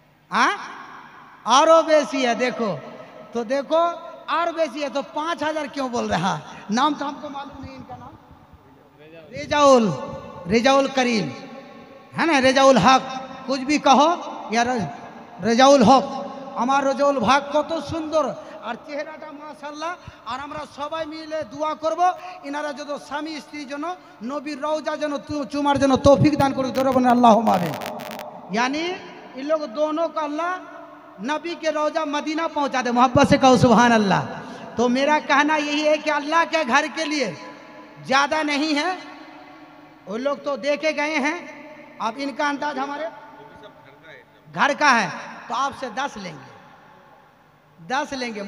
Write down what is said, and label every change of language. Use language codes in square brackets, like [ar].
[hi] हाँ, और बेसी है देखो, तो देखो और बेसी है, तो 5000 क्यों बोल रहा? नाम तो हमको मालूम नहीं इनका नाम। रेजाउल करीम है ना, रेजाउल हक, कुछ भी कहो या रेजाउल हक। [bn] আমার রেজাউল ভাগ কত সুন্দর, আর চেহারাটা মাশাআল্লাহ। আর আমরা সবাই মিলে দোয়া করব, ইনারা যত স্বামী স্ত্রীর জন্য নবীর রওজা যেন চুমার জন্য তৌফিক দান করুক। ধরে বলেন আল্লাহুম্মা আমিন। [hi] यानी इन लोग दोनों का अल्लाह नबी के रौजा मदीना पहुंचा दे। मोहब्बत से कहो सुभान अल्लाह। तो मेरा कहना यही है कि अल्लाह के घर के लिए ज़्यादा नहीं है, वो लोग तो देखे गए हैं। अब इनका अंदाज हमारे घर का है, तो आपसे 10 लेंगे, 10 लेंगे।